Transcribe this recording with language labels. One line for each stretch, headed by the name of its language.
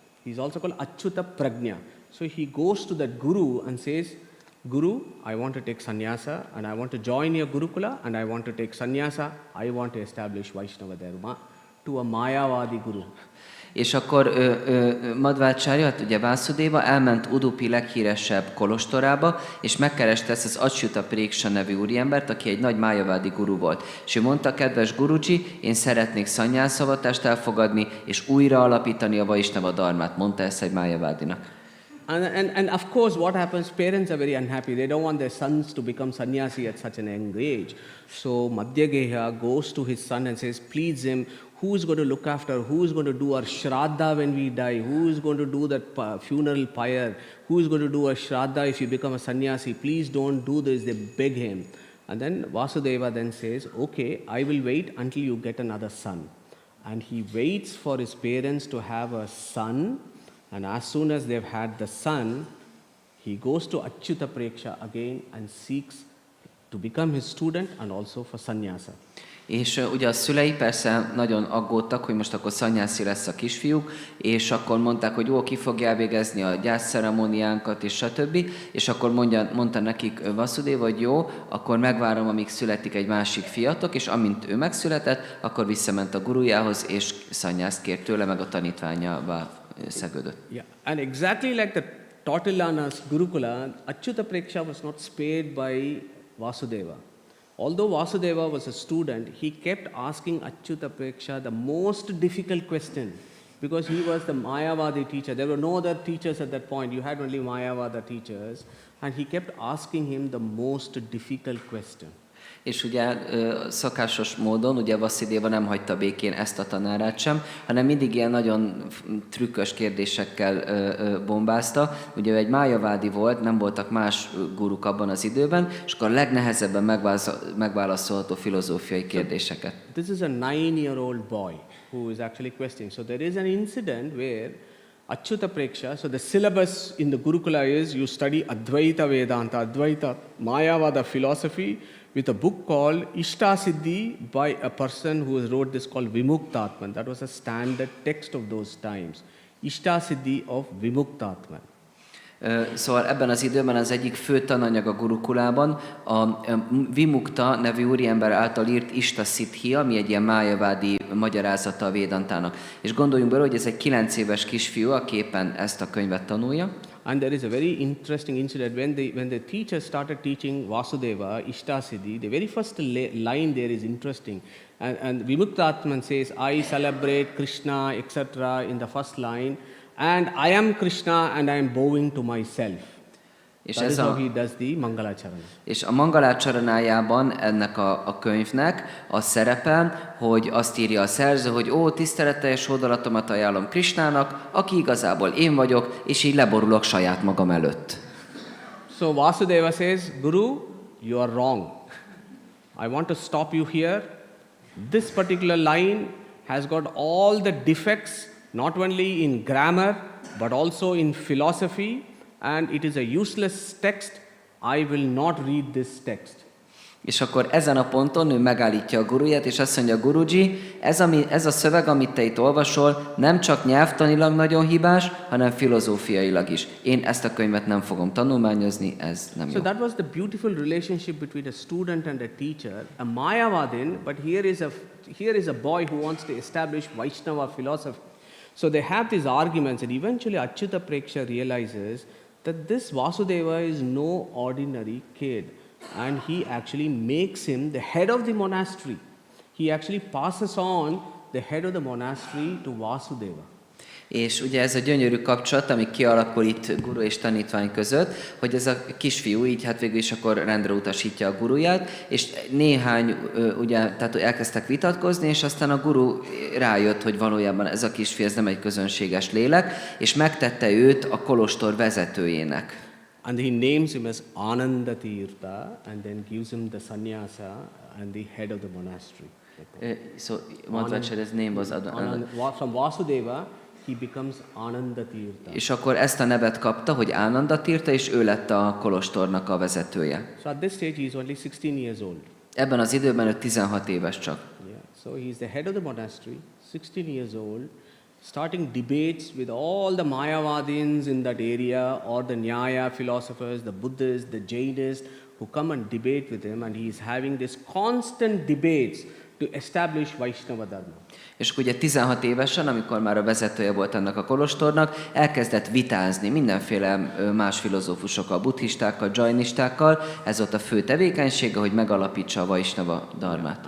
English: He's also called Achyuta Prajna. So he goes to that guru and says, Guru, I want to take sannyasa, and I want to join your Gurukula, and I want to take sannyasa. I want to establish Vaishnava Dharma to a Mayavadi guru.
Hungarian: És akkor Madhvácárya, ugye Vásudeva elment Udupi leghíresebb kolostorába, és megkereste ezt az Achyuta Préksha nevű úriembert, aki egy nagy májavádi guru volt. És ő mondta, kedves guruji, én szeretnék szannyászavatást elfogadni, és újra alapítani a Vaishnava dharmát, mondta ezt egy májavádinak.
English: And of course, what happens, parents are very unhappy. They don't want their sons to become sannyasi at such an young age. So Madhyageha goes to his son and says, please him, who's going to look after, who's going to do our shraddha when we die, who's going to do that funeral pyre, who's going to do a shraddha if you become a sannyasi, please don't do this, they beg him. And then Vasudeva then says, okay, I will wait until you get another son. And he waits for his parents to have a son, and as soon as they've had the son, he goes to Achyuta Preksha again and seeks to become his student and also for sannyasa.
Hungarian: És ugye a szülei persze nagyon aggódtak, hogy most akkor szannyászi lesz a kisfiúk, és akkor mondták, hogy jó, ki fogja elvégezni a gyászceremóniánkat, és stb. És akkor mondta nekik Vasudeva, hogy jó, akkor megvárom, amíg születik egy másik fiatok, és amint ő megszületett, akkor visszament a gurujához, és szannyászt kért tőle, meg a tanítványává szegődött.
English: Yeah, and exactly like the Tautillana's Gurukula, Achyuta Preksha was not spared by Vasudeva. Although Vasudeva was a student, he kept asking Achyuta Preksha the most difficult question, because he was the Mayavadi teacher. There were no other teachers at that point. You had only Mayavada teachers. And he kept asking him the most difficult question.
Hungarian: És ugye szokásos módon, ugye Vasudeva nem hagyta békén ezt a tanárát sem, hanem mindig ilyen nagyon trükkös kérdésekkel bombázta. Ugye ő egy májavádi volt, nem voltak más guruk abban az időben, és akkor a legnehezebben megválaszolható filozófiai kérdéseket.
English: This is a 9-year-old boy who is actually questioning. So there is an incident where Achyuta Preksha, so the syllabus in the Gurukula is you study Advaita Vedanta, Advaita Mayavada philosophy, with a book called Ishta Siddhi by a person who wrote this called Vimuktatman. That was a standard text of those times. Ishta Siddhi of Vimuktatman.
Hungarian: Szóval ebben az időben az egyik fő tananyag a Gurukulában a Vimukta nevű úriember által írt Ishta Siddhi, ami egy ilyen májavádi magyarázata a Védantának. És gondoljunk bele, hogy ez egy 9 éves kisfiú, aki éppen ezt a könyvet tanulja.
English: And there is a very interesting incident when the teacher started teaching Vasudeva Ishta Siddhi. The very first line there is interesting, and Vimuktatman says, "I celebrate Krishna, etc." in the first line, and I am Krishna, and I am bowing to myself.
Hungarian: És
English: That is how he does the Mangalacharana.
Hungarian: És a Mangalacsaránájában ennek a könyvnek az szerepel, hogy azt írja a szerző, hogy ó, tiszteleteljes hódolatomat ajánlom Krishnának, aki igazából én vagyok, és így leborulok saját magam előtt.
English: So Vasudeva says, Guru, you are wrong. I want to stop you here. This particular line has got all the defects, not only in grammar, but also in philosophy, and it is a useless text. I will not read this text.
Hungarian: És akkor ezen a ponton ő megállítja a guruját, és azt mondja, Guruji, ez a szöveg, amit te itt olvasol, nem csak nyelvtanilag nagyon hibás, hanem filozófiailag is. Én ezt a könyvet nem fogom tanulmányozni, ez nem jó.
English: So that was the beautiful relationship between a student and a teacher, a Mayavadin, but here is a boy who wants to establish Vaishnava philosophy. So they have these arguments, and eventually Achyuta Preksha realizes that this Vasudeva is no ordinary kid, and he actually makes him the head of the monastery. he actually passes on the head of the monastery to Vasudeva.
Hungarian: És ugye ez a gyönyörű kapcsolat, ami kialakul itt guru és tanítvány között, hogy ez a kisfiú így hát végül is akkor rendre utasítja a guruját, és néhány, ugye, tehát elkezdtek vitatkozni, és aztán a guru rájött, hogy valójában ez a kisfiú, ez nem egy közönséges lélek, és megtette őt a kolostor vezetőjének.
English: And he names him as Ananda Tirtha and then gives him the sannyasa and the head of the monastery. So Madhvácárya's name was From Vasudeva, he becomes Ananda Tirtha.
Hungarian: És akkor ezt a nevet kapta, hogy Ananda Tirtha, és ő lett a kolostornak a vezetője.
English: So at this stage he is only 16 years old.
Hungarian: Ebben az időben ő 16 éves csak.
English: Yeah. So he is the head of the monastery, 16 years old, starting debates with all the Mayavadins in that area or the Nyaya philosophers, the Buddhists, the Jainists who come and debate with him, and he is having this constant debates to establish Vaishnava Dharma.
Hungarian: És ugye 16 évesen, amikor már a vezetője volt ennek a kolostornak, elkezdett vitázni mindenféle más filozófusokkal, buddhistákkal, jainistákkal. Ez volt a fő tevékenysége, hogy megalapítsa a Vaishnava Dharmát.